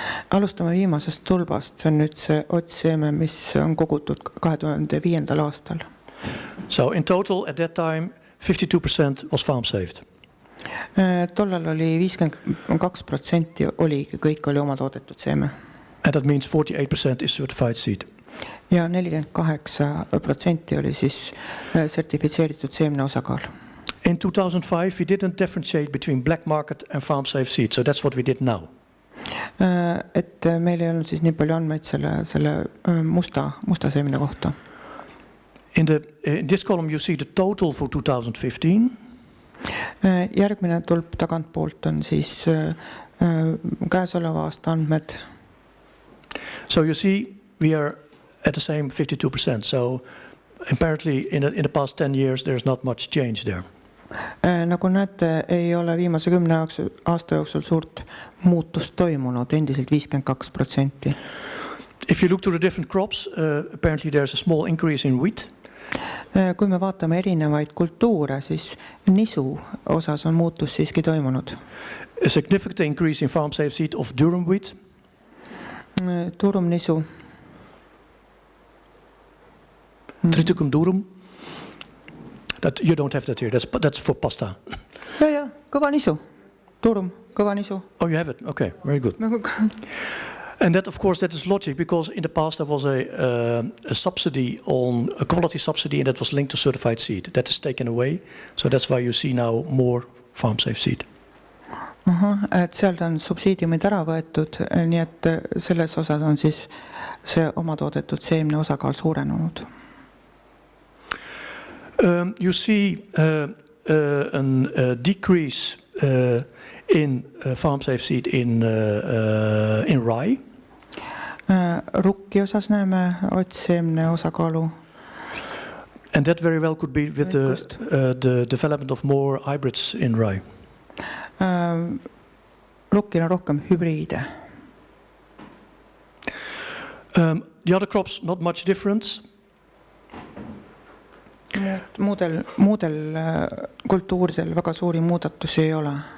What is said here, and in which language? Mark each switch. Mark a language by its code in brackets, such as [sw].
[et] Alustame viimasest tulbast, see on nüüd see otsseeme, mis on kogutud 2005. aastal. [en] So in total at that time 52% was farm saved. [et] Tollal oli 52% oligi, kõik oli oma toodetud seeme. [en] And that means 48% is certified seed. [et] Ja 48% oli siis sertifitseeritud seemne osakaal. [en] In 2005 we didn't differentiate between black market and farm safe seed, so that's what we did now. [et] Et meil ei olnud siis nii palju andmeid selle musta seemne kohta. [en] In this column you see the total for 2015. [et] Järgmine tulp tagantpoolt on siis käesoleva aasta andmed. [en] So you see we are at the same 52%. So apparently in the past 10 years there's not much change there. [et] Nagu näete, ei ole viimase 10 aasta jooksul suurt muutust toimunud, endiselt 52%. [en] If you look to the different crops, apparently there's a small increase in wheat. [et] Kui me vaatame erinevaid kultuure, siis nisu osas on muutus siiski toimunud. [en] A significant increase in farm safe seed of durum wheat. [et] Durum nisu. [la] Triticum durum. [en] That you don't have that here. That's for pasta. [et] Ja, kõva nisu. Durum, kõva nisu. [en] Oh, you have it. Okay, very good. And that, of course, that is logic because in the past there was a subsidy on a quality subsidy, and that was linked to certified seed. That is taken away, so that's why you see now more farm safe seed. [et] Et sealt on subsiidiumid ära võetud, nii et selles osas on siis see oma toodetud seemne osakaal suurenenud. [en] You see a decrease in farm safe seed in rye. [et] Rukki osas näeme otsseemne osakaalu. [en] And that very well could be with the development of more hybrids in rye. [et] Rukkil on rohkem hübriide. [en] The other crops, not much difference. [et] Muudel kultuuridel väga suuri muudatusi ei ole.